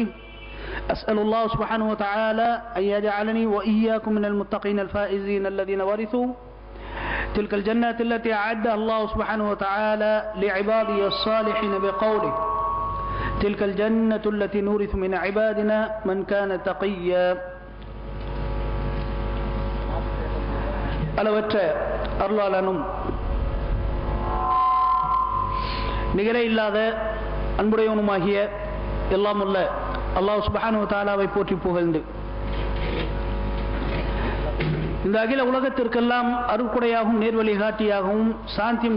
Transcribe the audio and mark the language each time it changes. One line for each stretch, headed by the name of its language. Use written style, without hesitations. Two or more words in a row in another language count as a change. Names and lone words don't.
Arabic: أسأل الله سبحانه وتعالى أن يجعلني وإياكم من المتقين الفائزين الذين ورثوا تلك الجنات التي أعدها الله سبحانه وتعالى لعباده الصالحين بقوله: تلك الجنة التي نورث من عبادنا من كان تقيا.
Tamil: அளவற்ற அருளாளனும் நிகரே இல்லாத அன்புடையவனுமாகிய எல்லாம் உள்ள அல்லாஹ்
Arabic: سبحانه وتعالى
Tamil: போற்றி புகழ்ந்து இந்த அகில உலகத்திற்கெல்லாம் அருட்கொடையாகவும் நேர்வழிகாட்டியாகவும் சாந்தியும்